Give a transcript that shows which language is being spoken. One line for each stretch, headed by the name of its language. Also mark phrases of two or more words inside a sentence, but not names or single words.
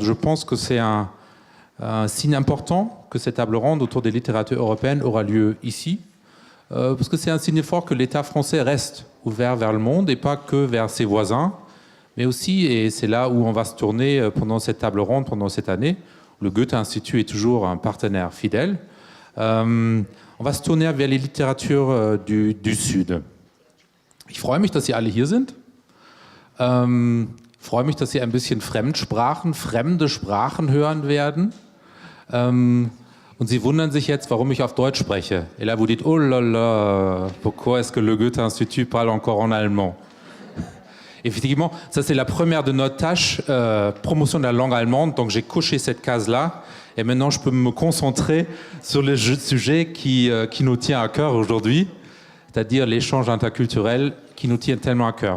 French: Je pense que c'est un signe important que cette table ronde autour des littératures européennes aura lieu ici, parce que c'est un signe fort que l'État français reste ouvert vers le monde et pas que vers ses voisins, mais aussi, et c'est là où on va se tourner pendant cette table ronde, pendant cette année, le Goethe-Institut est toujours un partenaire fidèle. On va se tourner vers les littératures du Sud.
German: Ich freue mich, dass Sie alle hier sind. Ich freue mich, dass Sie ein bisschen Fremdsprachen, fremde Sprachen hören werden. Und Sie wundern sich jetzt, warum ich auf Deutsch spreche.
French: Et là, vous dites, oh là là, pourquoi est-ce que le Goethe-Institut parle encore en allemand? Effectivement, ça c'est la première de notre tâche, promotion de la langue allemande. Donc j'ai coché cette case-là. Et maintenant, je peux me concentrer sur le sujet qui nous tient à cœur aujourd'hui, c'est-à-dire l'échange interculturel qui nous tient tellement à cœur.